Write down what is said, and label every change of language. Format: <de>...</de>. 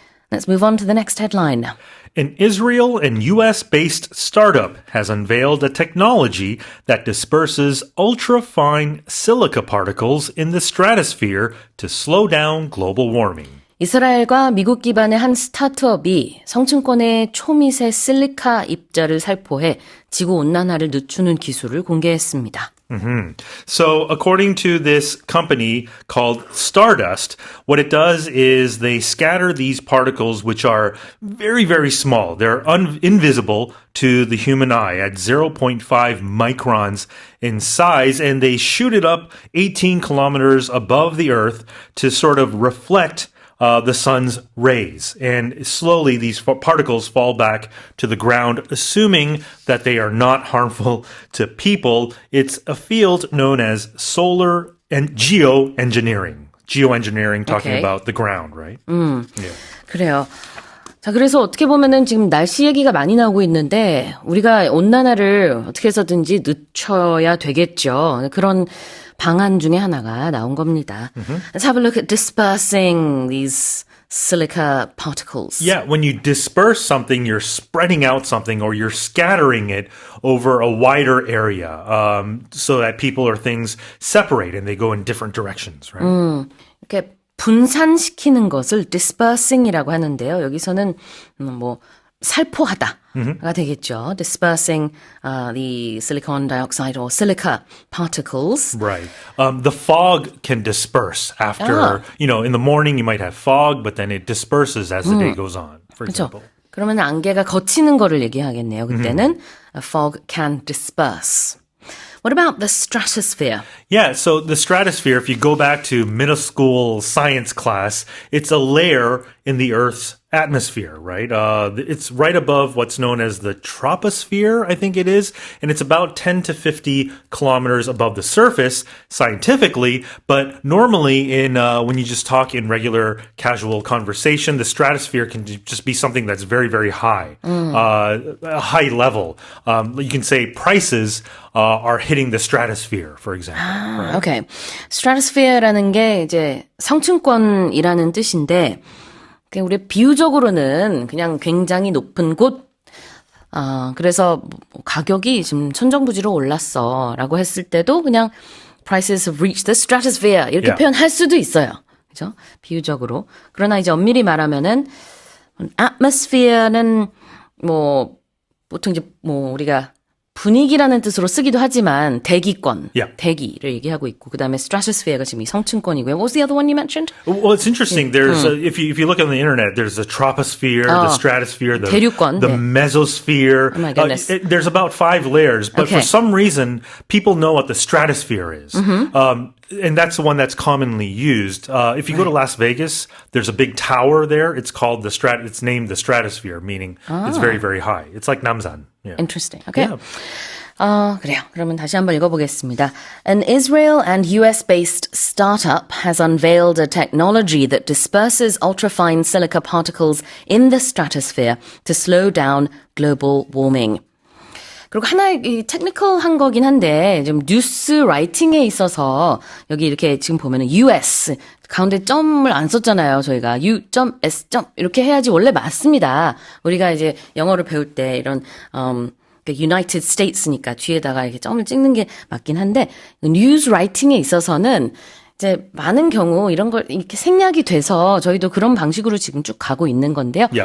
<en>Let's move on to the next headline. An Israel and US-based startup has unveiled a technology that disperses ultra-fine silica particles in the stratosphere to slow down global warming.</en> <ko>이스라엘과 미국 기반의 한 스타트업이 성층권의 초미세 실리카 입자를 살포해 지구온난화를 늦추는 기술을 공개했습니다.</ko> <en>So according to this company called Stardust, what it does is they scatter these particles which are very, very small. They're invisible to the human eye at 0.5 microns in size, and they shoot it up 18 kilometers above the Earth to sort of reflect the sun's rays. And slowly these particles fall back to the ground, assuming that they are not harmful to people. It's a field known as solar and geoengineering. Geoengineering, talking Okay. about the ground, right? Yeah.</en> <ko>그래요. 자, 그래서 어떻게 보면은 지금 날씨 얘기가 많이 나오고 있는데 우리가 온난화를 어떻게 해서든지 늦춰야 되겠죠. 그런 방안 중에 하나가 나온 겁니다.</ko> <en>Let's have a look at dispersing these silica particles. Yeah, when you disperse something, you're spreading out something or you're scattering it over a wider area so that people or things separate and they go in different directions, right?</en> <ko>이렇게 분산시키는 것을 dispersing이라고 하는데요. 여기서는 뭐 살포하다가 되겠죠.</ko> <en>Dispersing the silicon dioxide or silica particles. Right. The fog can disperse after, in the morning you might have fog, but then it disperses as the day goes on, for</en> <ko>그렇죠.</ko> <en>example.</en> <ko>그러면 안개가 걷히는 거를 얘기하겠네요. 그때는</ko> <en>a fog can disperse. What about the stratosphere? Yeah, so the stratosphere, if you go back to middle school science class, it's a layer in the Earth's atmosphere, right? It's right above what's known as the troposphere, I think it is, and it's about 10 to 50 kilometers above the surface scientifically, but normally when you just talk in regular casual conversation, the stratosphere can just be something that's very, very high, a high level. You can say prices are hitting the stratosphere, for example. Right? Okay.</en> <ko>Stratosphere라는 게 이제 성층권이라는 뜻인데 우리 비유적으로는 그냥 굉장히 높은 곳, 그래서 가격이 지금 천정부지로 올랐어라고 했을 때도 그냥</ko> <en>prices have reached the stratosphere</en> <ko>이렇게 표현할 수도 있어요. 그죠? 비유적으로. 그러나 이제 엄밀히 말하면은 atmosphere는 뭐 보통 이제 뭐 우리가 분위기라는 뜻으로 쓰기도 하지만 대기권, 대기를 얘기하고 있고 그다음에 stratosphere가 지금 이 성층권이고요.</ko> <en>What was the other one you mentioned? Well, it's interesting. There's if you look on the internet, there's the troposphere, the stratosphere, the</en> <ko>대륙권,</ko> <en>the mesosphere. Oh my goodness. There's about 5 layers, but for some reason, people know what the stratosphere is. And that's the one that's commonly used. If you go to Las Vegas, there's a big tower there. It's called it's named the stratosphere, meaning it's very, very high. It's like Namsan. Yeah. Interesting. Okay. Yeah.</en> <ko>그래요. 그러면 다시 한번 읽어보겠습니다.</ko> <en>An Israel and US-based startup has unveiled a technology that disperses ultrafine silica particles in the stratosphere to slow down global warming.</en> <ko>그리고 하나의 이 테크니컬한 거긴 한데 좀 뉴스 라이팅에 있어서 여기 이렇게 지금 보면은 US 가운데 점을 안 썼잖아요. 저희가 U.S. 이렇게 해야지 원래 맞습니다. 우리가 이제 영어를 배울 때 이런 United States니까 뒤에다가 이렇게 점을 찍는 게 맞긴 한데 뉴스 라이팅에 있어서는 이제 많은 경우 이런 걸 이렇게 생략이 돼서 저희도 그런 방식으로 지금 쭉 가고 있는 건데요.</ko>